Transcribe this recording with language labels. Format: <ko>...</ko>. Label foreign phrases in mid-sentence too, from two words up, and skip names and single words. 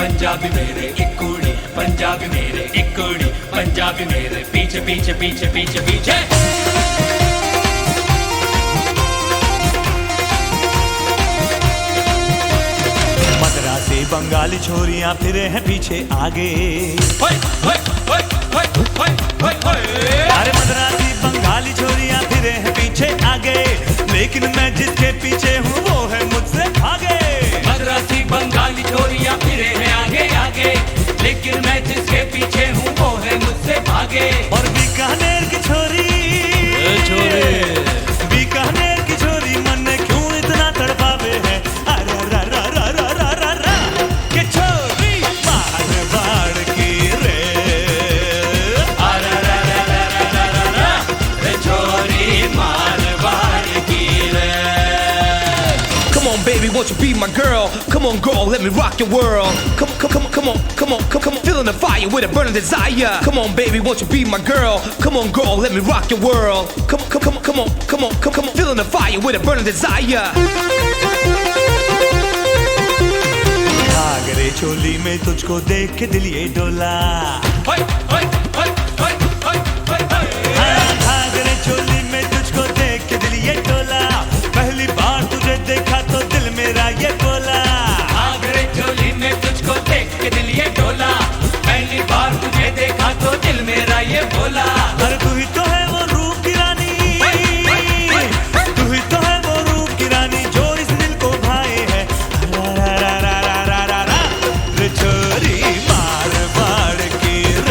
<hi>पंजाबी मेरे एक कुड़ी, पंजाबी मेरे एक कुड़ी, पंजाबी मेरे पीछे पीछे पीछे पीछे पीछे। मद्रासी बंगाली छोरियां फिरे हैं पीछे आगे। होय होय होय होय होय होय होय। अरे मद्रासी बंगाली छोरियां फिरे हैं पीछे आगे, लेकिन मैं जिसके पीछे हूँ वो है मुझसे आगे। मद्रासी बंगाली छोरियां फिरे हैं आगे आगे, लेकिन मैं जिसके पीछे हूँ वो है मुझसे भागे। और बीकानेर की छोरी, बीकानेर की छोरी मन ने क्यों इतना तड़पावे है। अरे रा रा रा रा रा रा रा के छोरी मारवाड़ की रे। अरे रा रा रा रा रा रा रे छोरी मारवाड़ की रे।</hi> <en>Come on, baby, won't you be my girl? Come on, girl, let me rock your world. Come on, feeling the fire with a burning desire. Come on, baby, won't you be my girl? Come on, girl, let me rock your world. Come on, feeling the fire with a burning desire.</en> <hi>घाघरे चोली में तुझको देख के दिल ये डोला। होय होय होय होय होय होय होय। घाघरे चोली में तुझको देख के दिल ये डोला। पहली बार तुझे देखा तो दिल मेरा ये बोला। घाघरे चोली में तुझको देख के दिल ये डोला, पहली बार तुझे देखा तो दिल मेरा ये बोला। अरे तू ही तो है वो रूप की रानी, तू ही तो है वो रूप की रानी जो इस दिल को भाए है। रा रा रा रा रा रा रा रे छोरी मारवाड़ की रे।</hi>